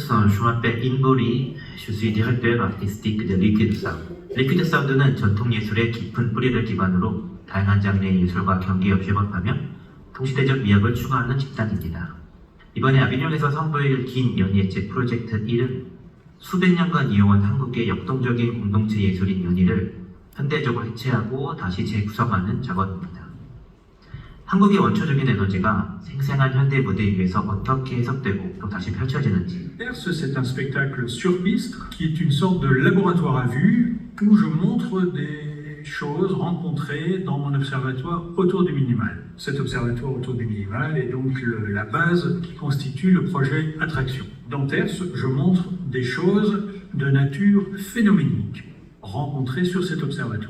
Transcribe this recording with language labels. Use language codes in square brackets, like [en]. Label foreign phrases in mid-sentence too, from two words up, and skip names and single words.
[fr] je m'appelle Inbori, je suis directeur artistique de Liquid Sound. [ko] Liquid Sound는 전통 예술의 깊은 뿌리를 기반으로 다양한 장르의 예술과 경계없이 접하며 동시대적 미학을 추구하는 집단입니다. 이번에 아비뇽에서 선보일 긴 연예제 프로젝트 1은 수백 년간 이어온 한국의 역동적인 공동체 예술인 연희를 현대적으로 해체하고 다시 재구성하는 작업입니다. 한국의 원초적인 에너지가 생생한 현대 무대 위에서 어떻게 해석되고 또 다시 펼쳐지는지. [fr] C'est un spectacle sur piste qui est une sorte de laboratoire à vue où je montre des choses rencontrées dans mon observatoire autour du minimal. Cet observatoire autour du minimal est donc la base qui constitue le projet Attraction. Dans Terce, je montre des choses de nature phénoménique rencontrées sur cet observatoire.